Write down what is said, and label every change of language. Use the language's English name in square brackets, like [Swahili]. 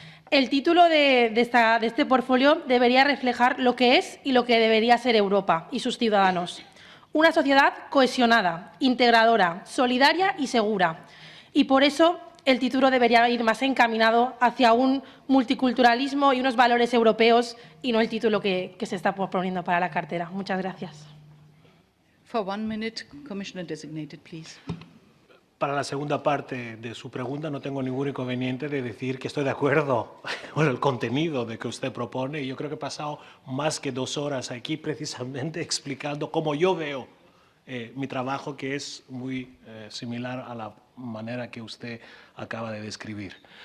[Spanish] El título de este portfolio debería reflejar lo que es y lo que debería ser Europa y sus ciudadanos. Una sociedad cohesionada, integradora, solidaria y segura. Y por eso el título debería ir más encaminado hacia un multiculturalismo y unos valores europeos y no el título que se está proponiendo para la cartera. Muchas gracias. [English] For 1 minute, Commissioner-designate, please. [Spanish] Para la segunda parte de su pregunta no tengo ningún inconveniente de decir que estoy de acuerdo con el contenido de que usted propone y yo creo que he pasado más que 2 horas aquí precisamente explicando cómo yo veo mi trabajo, que es muy similar a la manera que usted acaba de describir.